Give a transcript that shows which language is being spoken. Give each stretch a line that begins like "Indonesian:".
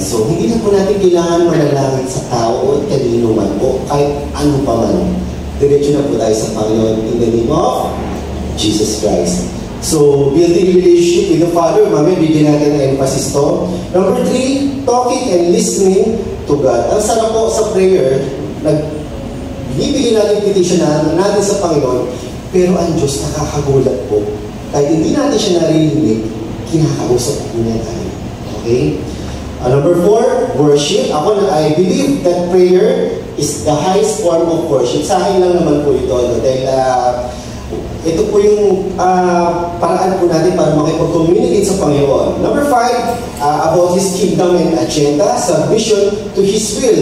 Filipino: So, hindi na po natin kailangan manalangin sa tao o kanino man o kahit ano pa man. Diretso na po tayo sa Panginoon
English: in the name of Jesus Christ. So, building relationship with the Father,
Filipino: mamaya bigyan natin ng emphasis to.
English: Number 3, talking and listening to God.
Filipino: Ang sarap po sa prayer, binibigyan natin petition natin sa Panginoon, pero ang Diyos nakakagulat po. Kahit hindi natin siya narinig, kinakausap po niya tayo.
English: Okay? Number 4, worship. I believe that prayer is the highest form of worship.
Filipino: Sa akin lang naman po ito. Dahil ito po yung paraan po natin para makipag-communicate sa Panginoon.
English: Number 5, about His kingdom and agenda, submission to His will.